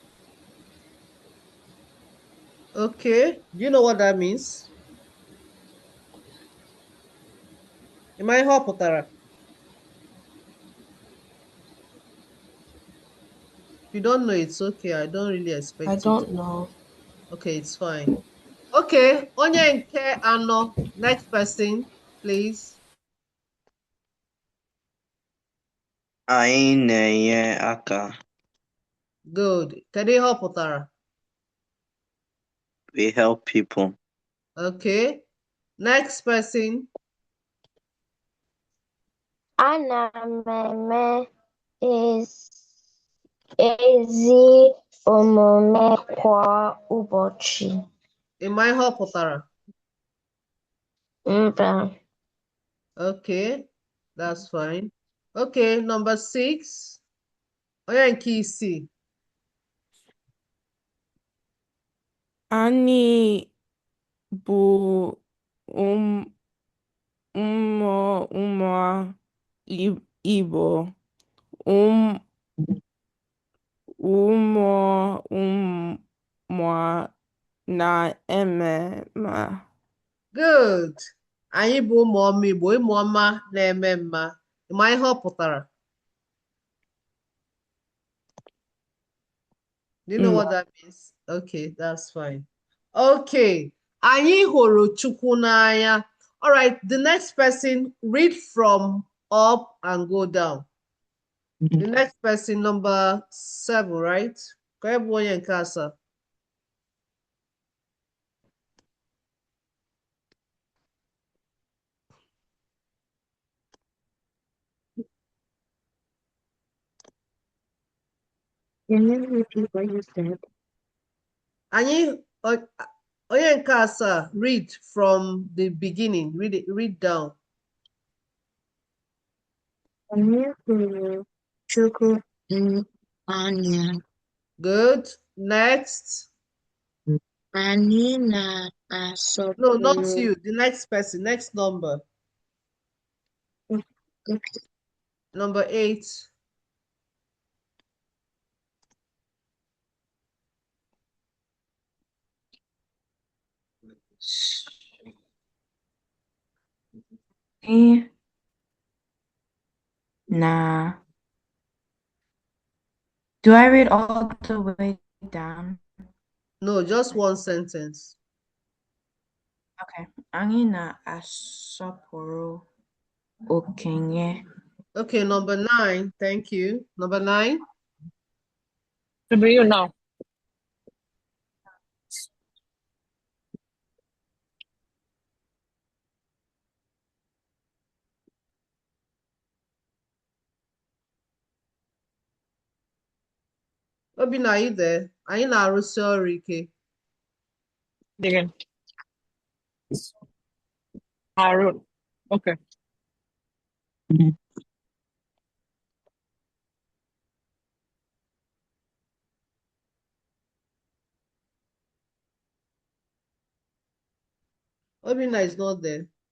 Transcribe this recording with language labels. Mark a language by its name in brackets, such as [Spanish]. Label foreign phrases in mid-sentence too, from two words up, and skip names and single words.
[English] Okay, do you know what that means? Am I hoputara? If you don't know, it's okay. I don't really expect I you don't to. know. Okay, it's fine. [Igbo] Okay, onye nke anọ. [English] Next person, please. [Igbo] Anyị na-enye aka. Good. Kedu ihe ọ pụtara? [English] We help people. Okay. Next person. [Igbo] Ana m eme ezi omume kwa ụbọchị. Ịma ihe ọ pụtara? Mba. [English] Okay, that's fine. Okay, number 6. [Igbo] Onye nke isii. Anyị bụ ụmụ Igbo. Ụmụ na-eme mma. [English] Good. [Igbo] Anyị bụ ụmụ ọma Igbo, ụmụ ọma na-eme mma. Ịma ihe ọ pụtara? [English] Do you know what that means? Okay, that's fine. [Igbo] Okay. Anyị hụrụ Chukwu n'anya. [English] All right, the next person, read from up and go down. The next person, number 7, right? [Igbo] Ka ị bụ onye nke asaa. [English] Can you repeat what you said? [Igbo] Onye nke asaa, [English] read from the beginning. Read down. [Igbo] Anyị hụrụ Chukwu n'anya. [English] Good. Next. [Igbo] Anyị [English] No, not [Igbo] na-asọpụrụ. [English] you. The next person. Next number. Okay. Number 8. Nah. Do I read all the way down? No, just one sentence. [Igbo] Okay. Anyị na-asọpụrụ okenye. [English] Okay, number 9. Thank you. Number 9. To be you now. Obinna, are you there? [Igbo] Anyị na-arụsi ọrụ ike. [English] Again. Harun. Okay. Obinna is not there.